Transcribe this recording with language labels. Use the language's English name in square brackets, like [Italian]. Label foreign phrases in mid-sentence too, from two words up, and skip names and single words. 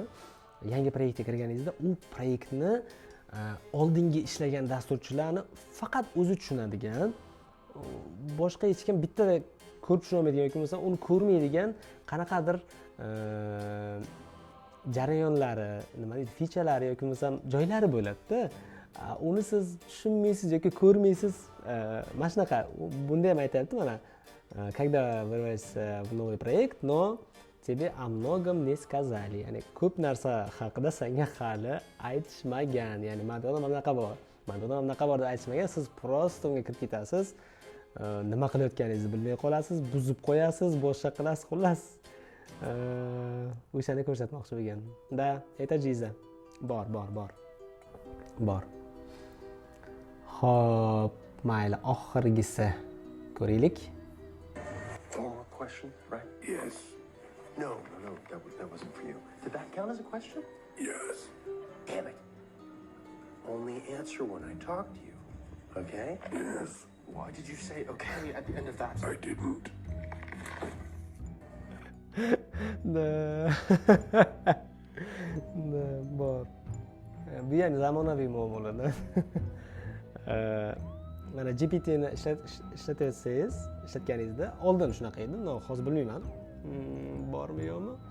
[Uzbek] Yangi proyektga kirganingizda u proyektni oldingi ishlagan dasturchilarni faqat o'zi tushunadigan, boshqa hech kim bittada ko'rib tushunolmaydigan yoki bo'lmasa uni ko'rmaydigan qanaqadir jarayonlari, nima deydi, featurelari yoki bo'lmasa joylari bo'ladi-da. Uni siz tushunmaysiz yoki ko'rmaysiz. Mana shunaqa. Bunda ham aytayapti mana. [Russian] Когда вырвался в новый проект, но тебе о многом не сказали. [Uzbek] Ya'ni ko'p narsa haqida senga hali aytishmagan. Ya'ni manda bunaqa bor. Deb aytishmagan. Siz просто unga kirib ketasiz. Nima qilayotganingizni bilmay qolasiz, buzib qo'yasiz, boshqa qilasiz, xullas. O'shani ko'rsatmoqchi bo'lgan. Da, etajiza. Bor. Xo'p, mayli, oxirgisi ko'raylik. [English] Follow-up question, right? Yes. No, that wasn't for you. Did that count as a question? Yes. Damn it. Only answer when I talk to you, okay? Yes. Why did you say okay at the end of that? I didn't. [Uzbek] bor. Bu ham zamonaviy muammolardan. Mana GPT-ni ishlatganingizda oldin shunaqa edi, hozir bilmayman. Bormi yo'qmi?